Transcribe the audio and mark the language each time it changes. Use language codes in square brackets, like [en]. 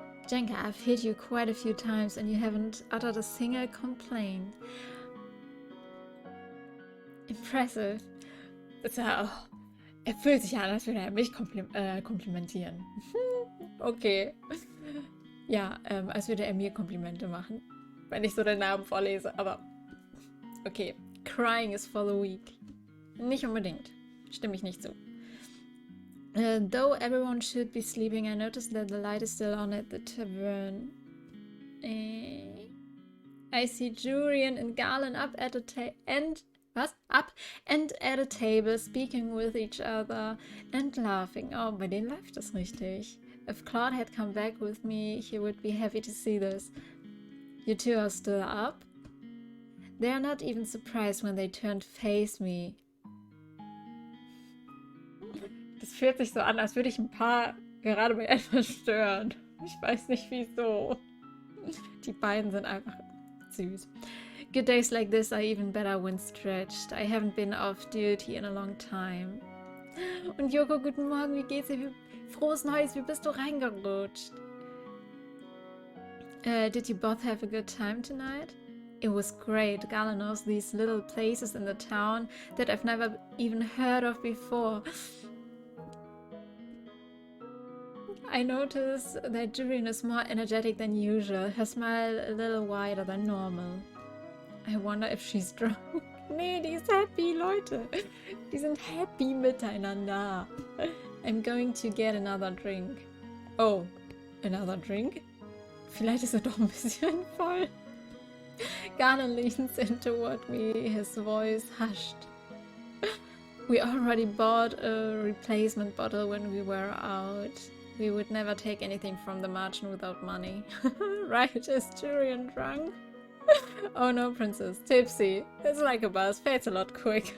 [en] Jenka, I've hit you quite a few times and you haven't uttered a single complaint. Impressive. [de] Er fühlt sich an, als würde er mich komplimentieren. Okay. Ja, als würde er mir Komplimente machen. Wenn ich so den Namen vorlese, aber okay. [en] Crying is for the weak. [de] Nicht unbedingt. Stimme ich nicht zu. [en] Though everyone should be sleeping, I noticed that the light is still on at the tavern. I see Julian and Garland up at a at a table, speaking with each other and laughing. [de] Oh, bei denen läuft das richtig. [en] If Claude had come back with me, he would be happy to see this. You two are still up? They are not even surprised when they turn to face me. [de] Das fühlt sich so an, als würde ich ein paar gerade bei etwas stören. Ich weiß nicht wieso. Die beiden sind einfach süß. [en] Good days like this are even better when stretched. I haven't been off duty in a long time. [de] Und Joko, guten Morgen, wie geht's dir? Frohes Neues, wie bist du reingerutscht? [en] Did you both have a good time tonight? It was great. Gala knows these little places in the town that I've never even heard of before. I notice that Julian is more energetic than usual. Her smile a little wider than normal. I wonder if she's drunk. [de] Nee, die ist happy, Leute. Die sind happy miteinander. [en] I'm going to get another drink. Oh, another drink? [de] Vielleicht ist er doch ein bisschen voll. [en] Garland leans in toward me, his voice hushed. We already bought a replacement bottle when we were out. We would never take anything from the margin without money. Right, is Tyrion drunk? Oh no, princess. Tipsy. It's like a buzz. Fades a lot quick.